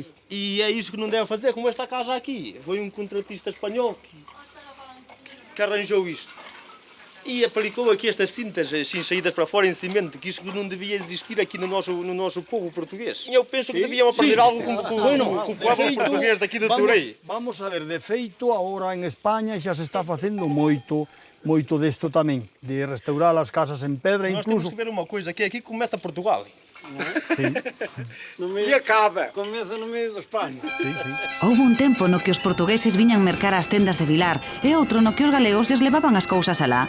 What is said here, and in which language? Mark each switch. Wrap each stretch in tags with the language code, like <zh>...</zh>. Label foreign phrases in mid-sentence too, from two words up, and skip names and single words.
<pt>E é isso que não deve fazer, como esta casa aqui. Foi um contratista espanhol que arranjou isto. E aplicou aqui estas cintas assim, saídas para fora em cimento, que isso não devia existir aqui no nosso povo português. E eu penso que devíamos aprender algo com o povo português daqui do Torei.</pt> <gl>Vamos a ver, de feito, agora en España xa se está facendo moito desto tamén, de restaurar as casas en pedra,</gl> <pt>Nós incluso... temos que ver uma coisa, que aqui começa Portugal.</pt> <gl>Sí.</gl> <pt>E acaba.</pt> <gl>Comeza no medio de España. Sí, sí. Houve un tempo no que os portugueses viñan mercar as tendas de Vilar e outro no que os galegos lles levaban as cousas alá.</gl>